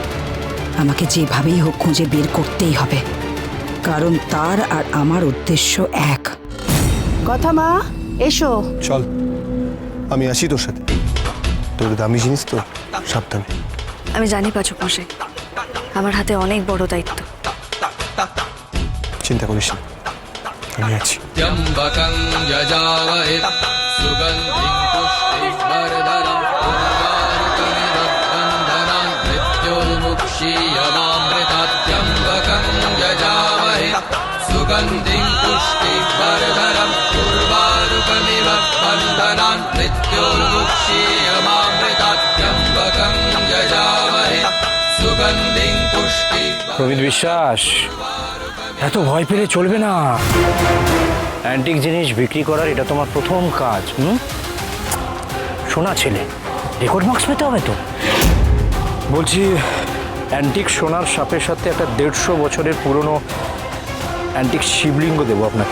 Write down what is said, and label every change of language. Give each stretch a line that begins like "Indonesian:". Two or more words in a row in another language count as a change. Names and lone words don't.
Bangla: আমাকে যেভাবেই হোক খুঁজে বের করতেই হবে, কারণ তার আর আমার উদ্দেশ্য এক। কথা মা, এসো। চল, আমি আসি তোর সাথে। তোর দামি জিনিস তো, সাবধানে। আমি জানি পাচক মশাই, আমার হাতে অনেক বড় দায়িত্ব। চিন্তা করিস না, আমি আছি।
Sanskrit: त्र्यम्बकं यजामहे सुगन्धिं पुष्टिवर्धनं उर्वारुकमिव बन्धनान् मृत्योर्मुक्षीयमामृतात् त्र्यम्बकं यजामहे सुगन्धिं पुष्टिवर्धनं उर्वारुकमिव बन्धनान् मृत्योर्मुक्षीयमामृतात् त्र्यम्बकं यजामहे सुगन्धिं पुष्टिवर्धनं।
Bangla: প্রমিত বিশ্বাস, এত ভয় পেলে চলবে না। অ্যান্টিক জিনিস বিক্রি করার এটা তোমার প্রথম কাজ। শোনা ছেলে, রেকর্ড মার্কস পেতে হবে তো। বলছি, অ্যান্টিক সোনার সাপের সাথে একটা 150 বছরের পুরনো অ্যান্টিক শিবলিঙ্গ দেবো আপনাকে।